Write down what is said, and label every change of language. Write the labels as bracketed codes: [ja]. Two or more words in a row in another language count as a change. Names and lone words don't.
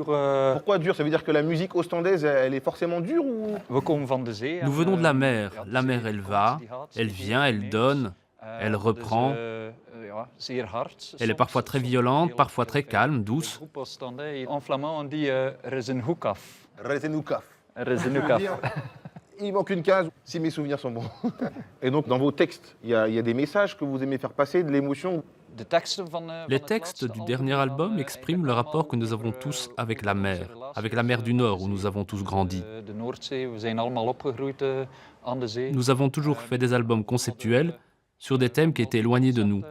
[fr] Pourquoi dure? Ça veut dire que la musique ostendaise, elle est forcément dure ou... Nous venons de la mer. La mer, elle va, elle vient, elle donne, elle reprend. Elle est parfois très violente, parfois très calme, douce. En flamand, on dit [nl] er is een hoek af. Er is een hoek af. Er is een hoek af. [fr] Il manque une case, si mes souvenirs sont bons. Et donc, dans vos textes, il y a des messages que vous aimez faire passer, de l'émotion. Les textes du dernier album expriment le rapport que nous avons tous avec la mer du Nord où nous avons tous grandi. Nous avons toujours fait des albums conceptuels sur des thèmes qui étaient éloignés de nous.